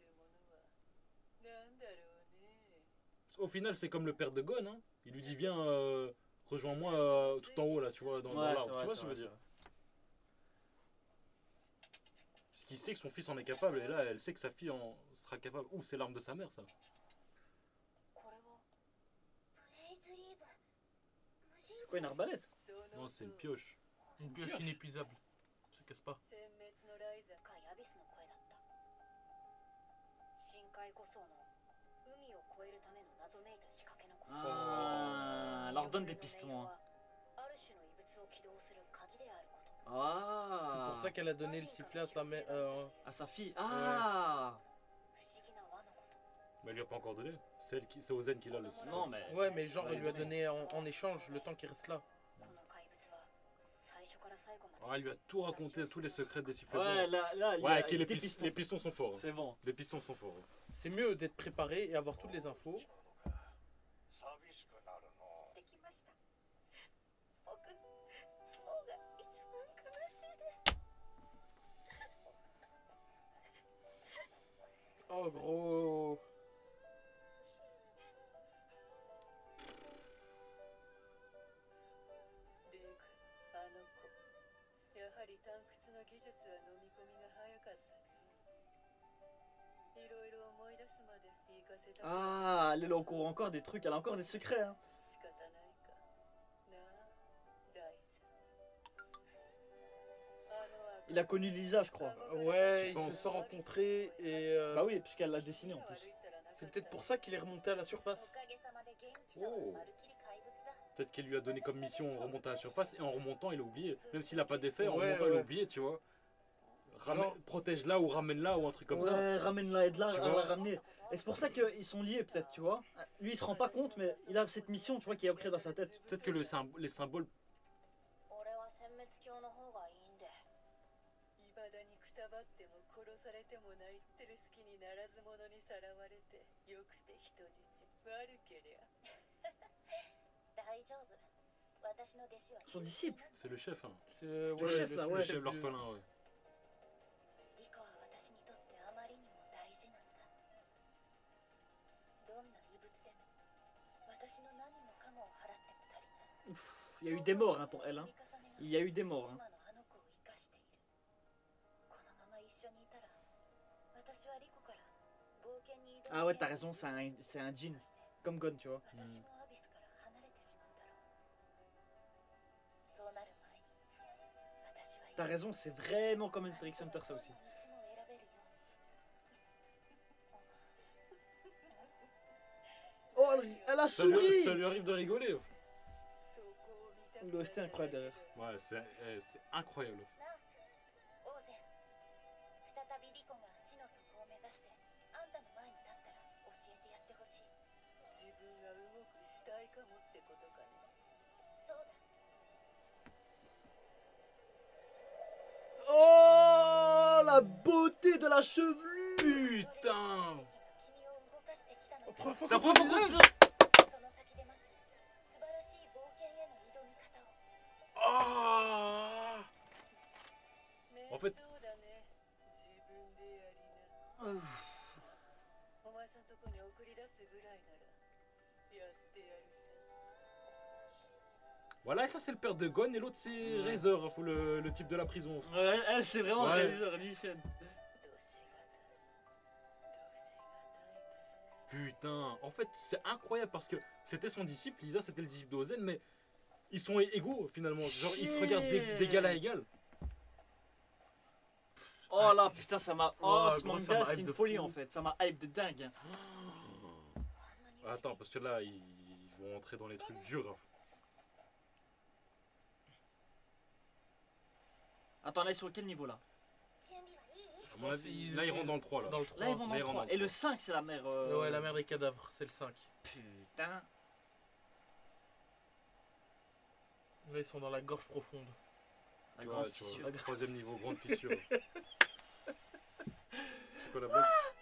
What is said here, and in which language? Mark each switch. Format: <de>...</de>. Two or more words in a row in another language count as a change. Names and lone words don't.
<fr>Au final, c'est comme le père de Gon. Hein. Il lui dit viens, rejoins-moi tout en haut là, tu vois, dans Ouais, l'arbre. c'est vrai, Tu vois c'est ce que je veux vrai, dire? Parce qu'il sait que son fils en est capable, et là, elle sait que sa fille en sera capable. Ouh, c'est l'arme de sa mère, ça.</fr> <ja>これはプレイズリーブ。無人</ja> <fr>C'est quoi une arbalète? Non, c'est une pioche. Une pioche inépuisable. Ça casse pas.</fr> <ja>殲滅のライザ深いアビスの声だった。深海こその海を越えるための謎めいた仕掛けのこと。</ja> <fr>Ah, elle leur donne des pistons. Hein.</fr> <ja>ある種の異物を起動する鍵であること。</ja> <fr>C'est Ah, pour ça qu'elle a donné le sifflet à sa mère. à sa fille. Ah,</fr> <ja>不思議な輪のこと。</ja> <fr>Mais elle lui a pas encore donné. C'est Ozen qui l'a le sifflet. non mais. Ouais, mais genre, elle lui a donné en échange le temps qu'il reste là.</fr> <ja>この怪物は最初から最後まで。</ja> <fr>Ah, elle lui a tout raconté, tous les secrets des sifflets Ouais, blancs. là, il y a Ouais, ok, des pistons. les pistons sont forts. Hein. C'est bon. Les pistons sont forts. C'est mieux d'être préparé et avoir toutes les infos.</fr> <ja>寂しくなるの。できました。僕、今日が一番悲しいです。</ja> <fr>Oh, gros.</fr> <ja>レイクあの子やはり探掘の技術は飲み込みが早かったね。いろいろ思い出すまで行かせたくない</ja> <fr>Ah, elle est au courant encore des trucs, elle a encore des secrets. Hein.</fr> <ja>仕方ないかなあライズあの</ja> <fr>Il a connu Lisa, je crois. Ouais, ils pense. se sont rencontrés et Bah oui, puisqu'elle l'a dessiné en plus. c'est peut-être pour ça qu'il est remonté à la surface.</fr> <ja>おかげさまで元気さはおうまるきり怪物だ</ja> <fr>Peut-être qu'elle lui a donné comme mission remonter à la surface et en remontant il a oublié. Même s'il a pas d'effet, en Ouais, remontant il a ouais. oublié, tu vois. Genre- Protège là ou ramène là ou un truc comme ça. Ouais, ramène-la, aide-la Tu à la vois. ramener. Et c'est pour ça qu'ils sont liés, peut-être, tu vois. Lui, il se rend pas compte, mais il a cette mission, tu vois, qui est ancrée dans sa tête. Peut-être que les symboles.</fr> <ja>俺は殲滅教の方がいいんでいまだにくたばっても殺されても泣いてる隙にならず者にさらわれてよくて人質悪けりゃ大丈夫私の弟子は</ja> <fr>Son disciple. C'est le chef, hein. C'est le, Le chef, là, le ouais. Le chef chef du- l'orphelin, ouais.</fr> <ja>リコは私にとってあまりにも大事なんだどんな異物でも私の何もかもを払っても足りない</ja> <fr>Ouf, il y a eu des morts hein, pour elle. Hein.</fr> <ja>積み重ねが</ja> <fr>Il y a eu des morts. Hein.</fr> <ja>今のあの子を生かしているこのまま一緒にいたら私はリコから冒険に挑む</ja> <fr>Ah ouais, t'as raison, c'est un djinn.</fr> <ja>そして</ja> <fr>Comme Gon, tu vois.</fr> <ja>私もアビスから離れてしまうだろうそうなる前に私は</ja> <fr>T'as raison, c'est vraiment comme une Trick Hunter, ça aussi.</fr> <ja>どんな道も選べるよ</ja> <fr>Oh, elle a Ça lui souri. arrive de rigoler.</fr> <ja>そこを見たく</ja> <fr>Le OST incroyable derrière. Ouais, c'est incroyable.</fr> <ja>なあオーゼ再びリコが地の底を目指してあんたの前に立ったら教えてやってほしい自分が動く死体かもってことかねそうだ</ja> <fr>Oh, la beauté de la chevelure. Putain!</fr> <ja>君を動かしてきたのだ</ja> <fr>Première fois C'est la qu'on première fois utilise qu'on ça.</fr> <ja>その先で待つ素晴らしい冒険への挑み方を Ah! 面</ja> <fr>En fait-</fr> <ja>倒だね自分でやりなお前さんとこに送り出すぐらいならやってやるさ</ja> <fr>Voilà, ça c'est le père de Gon et l'autre c'est Razor, hein, le type de la prison. Ouais, elle, c'est vraiment Ouais. réaliseur, Lichen.</fr> <ja>どしがたい</ja> <fr>Putain, en fait c'est incroyable parce que c'était son disciple, Lisa c'était le disciple d'Ozen, mais ils sont égaux finalement. Genre ils se regardent d'égal à égal. Oh là, putain, ça m'a. Oh, Oh, ce gros, ça manga, m'a c'est hype une de folie fou. en fait. Ça m'a hype de dingue.</fr> <ja>あんなに</ja> <fr>Attends, parce que là ils vont entrer dans les trucs durs. Attends, là, ils sont à quel niveau là?</fr> <ja>準備はいい</ja> <fr>À mon avis, là ils rentrent dans le 3 là. Dans le 3. Là, ils vont dans Là, le ils rentrent 3. dans le Et le 3. 5, c'est la mère. Ouais, la mère des cadavres, c'est le 5. Putain. Là, ils sont dans la gorge profonde. La Ouais, grande tu fissure. vois, troisième niveau, grande fissure. C'est quoi la blague?</fr>